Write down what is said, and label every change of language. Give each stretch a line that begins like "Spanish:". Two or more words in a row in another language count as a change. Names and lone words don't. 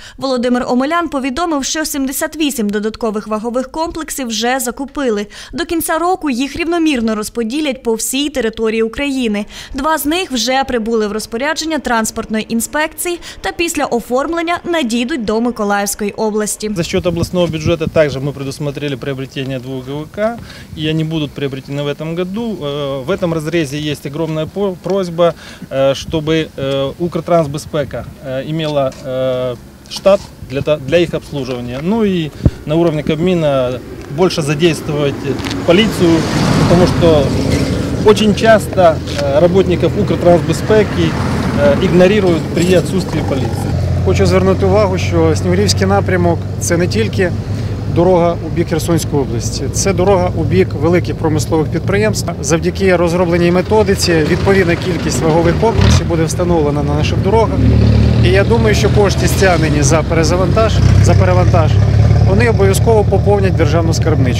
Ukrainian: Володимир Омелян повідомив, що 78 додаткових вагових комплексів вже закупили. До кінця року їх рівномірно розподілять по всій території України. 2 з них вже прибули в розпорядження транспортної інспекції та після оформлення надійдуть до Миколаївської області.
Russian: За счет областного бюджета также мы предусмотрели приобретение 2 ГВК, и они будут приобретены в этом году. В этом разрезе есть огромная просьба, чтобы Укртрансбезпека имела штат для их обслуживания. Ну и на уровне Кабмина больше задействовать полицию, потому что очень часто работников Укртрансбезпеки игнорируют при отсутствии полиции.
Ukrainian: Хочу звернути увагу, що Снігурівський напрямок – це не тільки дорога у бік Херсонської області, це дорога у бік великих промислових підприємств. Завдяки розробленій методиці відповідна кількість вагових комплексів буде встановлена на наших дорогах. І я думаю, що кошти, стягнені за перевантаж, вони обов'язково поповнять державну скарбничку.